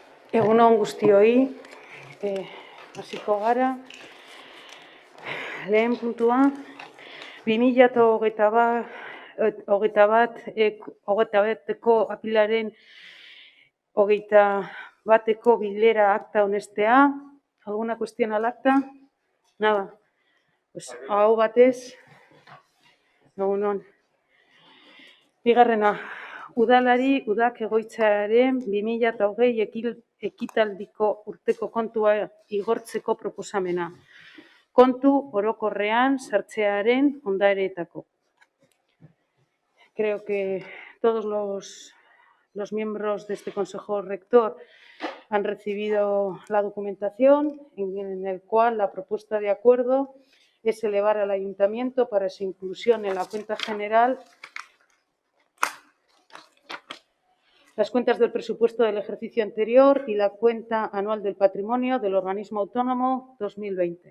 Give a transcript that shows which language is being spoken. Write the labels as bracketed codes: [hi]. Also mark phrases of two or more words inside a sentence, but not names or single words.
[eu] Egun on guztioi, hasiko gara. Lehen puntua, 2021ko apilaren 21ko bilera akta onestea. [es] ¿Alguna cuestión al acta? Nada. Pues [eu] aho batez, egun on. Bigarrena, udalari udak egoitzaren 2020 ekitaldiko urteko kontua igortzeko proposamena. Kontu orokorrean sartzearen ondareetako. [es] Creo que todos los miembros de este Consejo Rector han recibido la documentación en el cual la propuesta de acuerdo es elevar al Ayuntamiento para su inclusión en la cuenta general las cuentas del presupuesto del ejercicio anterior y la cuenta anual del patrimonio del organismo autónomo 2020.